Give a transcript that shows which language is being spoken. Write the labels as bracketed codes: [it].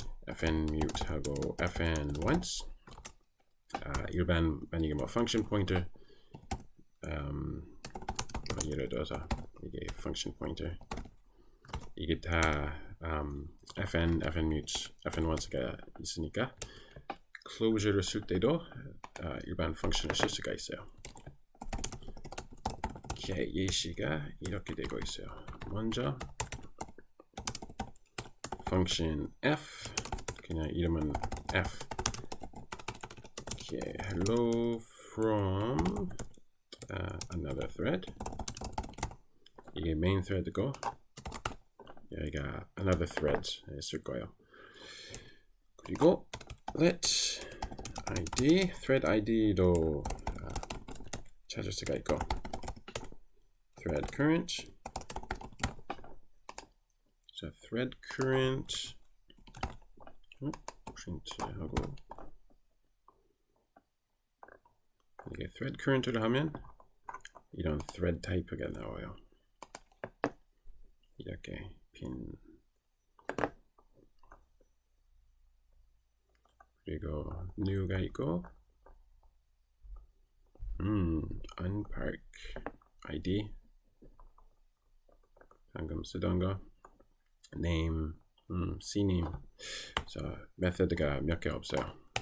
[ko] fn mute 하고 fn once 일반 만약에 뭐 function pointer 예를 들어서 이게 function pointer 이게 다 fn mute, fn once가 있으니까 closure를 쓸 때도 일반 function을 쓸 수가 있어요. 오케이, 예시가 이렇게 되고 있어요. 먼저 function f 그냥 이름은 f. [en] Okay, hello from another thread. [ko] 이게 main thread고 여기가 another thread 쓸 거예요. 그리고 let id thread id도 찾을 수가 있고 thread current. [en] So thread current [ko] 프린트하고 이게 thread current를 하면 이런 thread 타입가 나와요. 이렇게 핀 그리고 new가 있고 unpark id 방금 쓰던 거 name cname 자 메서드가 몇 개 없어요.